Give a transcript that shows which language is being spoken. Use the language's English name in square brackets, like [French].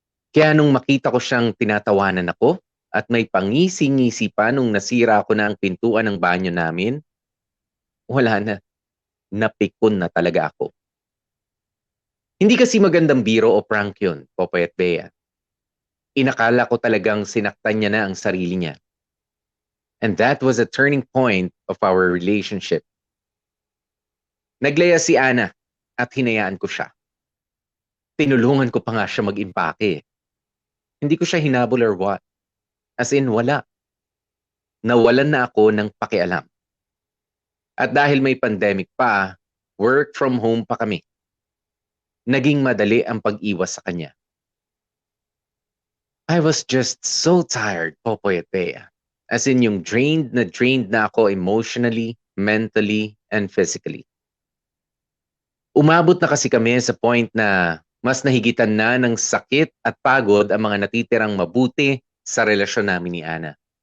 [Filipino] Kaya nung makita ko siyang tinatawanan ako at may pangisi-ngisi pa nung nasira ko na ang pintuan ng banyo namin, wala na. Napikon na talaga ako. Hindi kasi magandang biro o prank yun, Popoy at Bea. Inakala ko talagang sinaktan niya na ang sarili niya. [English] And that was a turning point of our relationship. [Filipino] Naglaya si Ana at hinayaan ko siya. Tinulungan ko pa nga siya mag-impake. Hindi ko siya hinabol or what. As in, wala. Nawalan na ako ng pakialam. At dahil may pandemic pa, work from home pa kami. Naging madali ang pag-iwas sa kanya. [English] I was just so tired, Popoy at Bea. As in yung drained na ako emotionally, mentally, and physically. [Filipino] Umabot na kasi kami sa point na mas nahigitan na ng sakit at pagod ang mga natitirang mabuti sa relasyon namin ni Ana.